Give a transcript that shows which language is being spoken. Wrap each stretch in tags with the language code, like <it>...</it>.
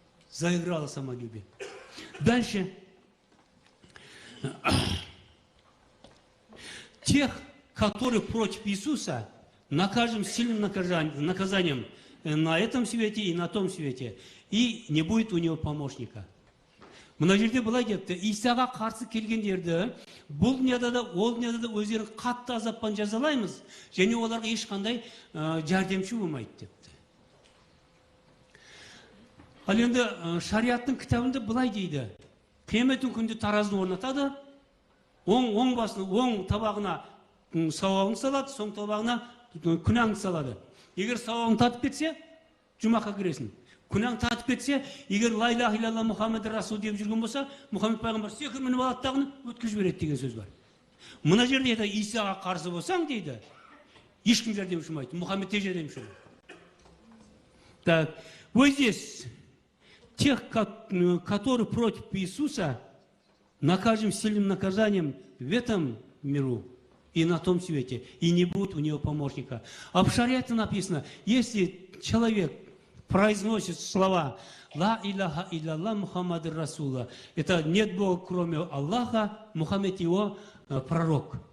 <ru>Заиграло самолюбие. Дальше. Тех, которые против Иисуса, накажем сильным наказанием на этом свете и на том свете. И не будет у него помощника.</ru> <kk>Мына жерде былай депті, Исаға қарсы келгендерді, бұл дүнияда да, ол дүнияда да өздерін қатты азаппен жазалаймыз, және оларға ешқандай жәрдемші болмайды депті. Ал енді шариаттың кітабында былай дейді, қияметтің күнінде таразыны орнатады, оң басына, оң табағына сауабын салады, соң табағына күнәңді салады. Егер сауабын татып кетсе, жұмаққа кіресің. Күнәң татып кетсе, егер</kk> <ar>ла илаха илlallah Мұхаммед Расул</ar> <kk>деп жүрген болса, Мұхаммед пайғамбар секір мініп алады дағыны өткізіп береді деген сөз бар. Мына жерде Исаға қарсы болсаң дейді, ешкім жәрдемші болмайды, Мұхаммед те жәрдемші болады.</kk> <ru>Так, вот здесь тех, которые против Иисуса, накажем сильным наказанием в этом миру и на том свете, и не будет у него помощника. А в шариате написано, если человек произносит слова</ru> <ar>«Ла илляха илlallah Мухаммад Расула»,</ar> <ru>это нет Бога, кроме Аллаха, Мухаммед его пророк.</ru>